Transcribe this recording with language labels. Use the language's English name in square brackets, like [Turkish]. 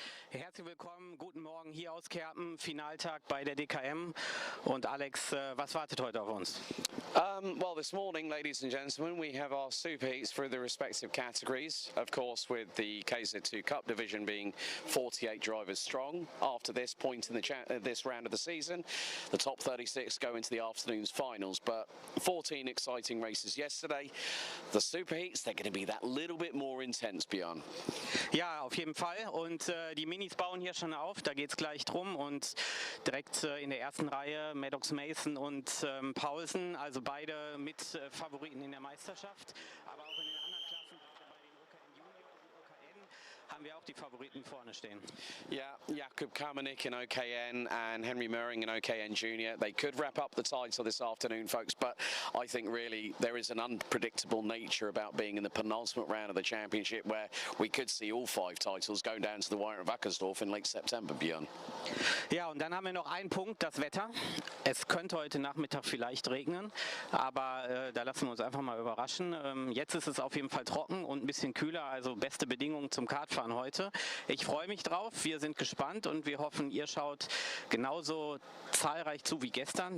[German] Herzlich willkommen, guten Morgen hier aus Kerpen, Finaltag bei der DKM. Und Alex, was wartet heute auf uns? [English] Well, this morning, ladies and gentlemen, we have our super heats through the respective categories. Of course, with the KZ2 Cup division being 48 drivers strong. After this point in this round of the season, the top 36 go into the afternoon's finals. But 14 exciting races yesterday. The super heats, they're going to be that little bit more intense, Björn. [German] Ja, auf jeden Fall. Und die Minis bauen hier schon auf. Da geht es gleich drum. Und direkt in der ersten Reihe Maddox Mason und Paulsen. Also beide mit Favoriten in der Meisterschaft, aber auch in den anderen Klassen, gerade bei den OKN Junior und OKN, haben wir auch die Favoriten vorne stehen. [English] Yeah, Jakub Kamenik in OKN and Henry Möhring in OKN Junior. They could wrap up the title this afternoon, folks, but I think really there is an unpredictable nature about being in the penultimate round of the championship where we could see all 5 titles go down to the wire at Wackersdorf in late September, Björn. [German] Ja, und dann haben wir noch einen Punkt, das Wetter. Es könnte heute Nachmittag vielleicht regnen, aber da lassen wir uns einfach mal überraschen. Jetzt ist es auf jeden Fall trocken und ein bisschen kühler, also beste Bedingungen zum Kartfahren heute. Ich freue mich drauf, wir sind gespannt und wir hoffen, ihr schaut genauso zahlreich zu wie gestern.